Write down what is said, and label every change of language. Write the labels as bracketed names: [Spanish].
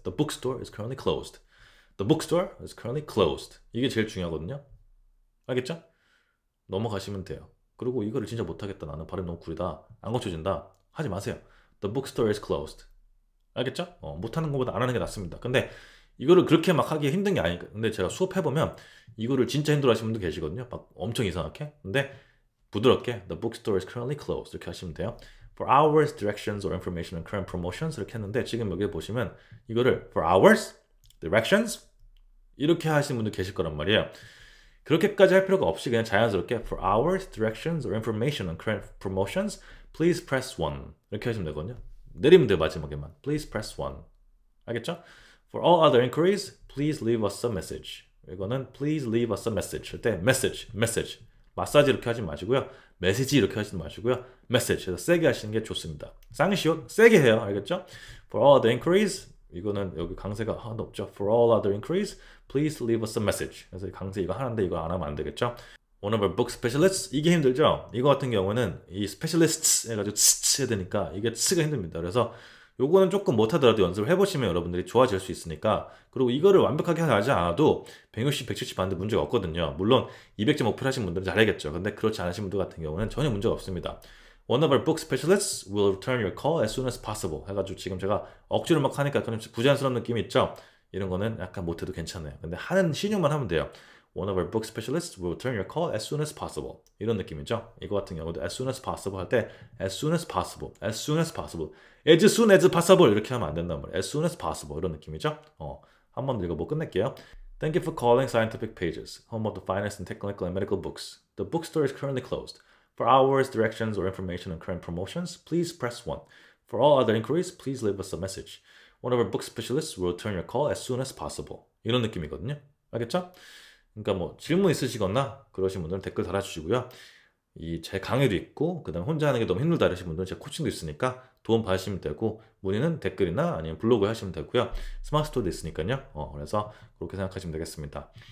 [English] The bookstore is currently closed. The bookstore is currently closed. [Korean] 이게 제일 중요하거든요. 알겠죠? 넘어가시면 돼요. 그리고 이거를 진짜 못하겠다. 나는 발음 너무 구리다. 안 고쳐진다. 하지 마세요. [English] The bookstore is closed. [Korean] 알겠죠? 못하는 것보다 안 하는 게 낫습니다. 근데 이거를 그렇게 막 하기 힘든 게 아니니까. 근데 제가 수업해보면 이거를 진짜 힘들어 하시는 분도 계시거든요. 막 엄청 이상하게. 근데 부드럽게 [English] The bookstore is currently closed [Korean] 이렇게 하시면 돼요. [English] For hours, directions or information on current promotions [Korean] 이렇게 했는데 지금 여기 보시면 이거를 [English] for hours, directions [Korean] 이렇게 하시는 분도 계실 거란 말이에요. 그렇게까지 할 필요가 없이 그냥 자연스럽게 [English] for hours, directions or information on current promotions please press 1 [Korean] 이렇게 하시면 되거든요. 내리면 돼요. 마지막에만 [English] please press 1 [Korean] 알겠죠? [English] For all other inquiries please leave us a message [Korean] 이거는 [English] please leave us a message 할 때 message [Korean] 마사지 이렇게 하지 마시고요. 메시지 이렇게 하시지 마시고요. message 해서 세게 하시는 게 좋습니다. 쌍시옷 세게 해요. 알겠죠? [English] For all other inquiries [Korean] 이거는 여기 강세가 하나도 없죠. [English] For all other inquiries please leave us a message [Korean] 그래서 강세 이거 하나인데 이거 안 하면 안 되겠죠? [English] One of our book specialists [Korean] 이게 힘들죠? 이거 같은 경우는 이 specialists 해가지고 츠 해야 되니까 이게 츠가 힘듭니다. 그래서 요거는 조금 못하더라도 연습을 해보시면 여러분들이 좋아질 수 있으니까 그리고 이거를 완벽하게 하지 않아도 160, 170 하는데 문제가 없거든요. 물론 200점 목표를 하신 분들은 잘하겠죠. 근데 그렇지 않으신 분들 같은 경우는 전혀 문제가 없습니다. [English] One of our book specialists will return your call as soon as possible [Korean] 해가지고 지금 제가 억지로 막 하니까 좀 부자연스러운 느낌이 있죠? 이런 거는 약간 못해도 괜찮아요. 근데 하는 신용만 하면 돼요. [English] One of our book specialists will return your call as soon as possible. [Korean] 이런 느낌이죠. 이거 같은 경우도 [English] as soon as possible 할 때 as soon as possible, as soon as possible, as soon as possible [Korean] 이렇게 하면 안 된단 말이에요. [English] as soon as possible [Korean] 이런 느낌이죠. 한 번 더 읽어보고 끝낼게요. [English] Thank you for calling Scientific Pages, home of the finest in technical and medical books. The bookstore is currently closed. For hours, directions, or information on current promotions, please press 1. For all other inquiries, please leave us a message. One of our book specialists will return your call as soon as possible. [Korean] 이런 느낌이거든요. 알겠죠? 그러니까 뭐 질문 있으시거나 그러신 분들은 댓글 달아주시고요. 이 제 강의도 있고 그다음 혼자 하는 게 너무 힘들다 이러신 분들은 제 코칭도 있으니까 도움 받으시면 되고 문의는 댓글이나 아니면 블로그에 하시면 되고요. 스마트 스토어도 있으니까요. 그래서 그렇게 생각하시면 되겠습니다.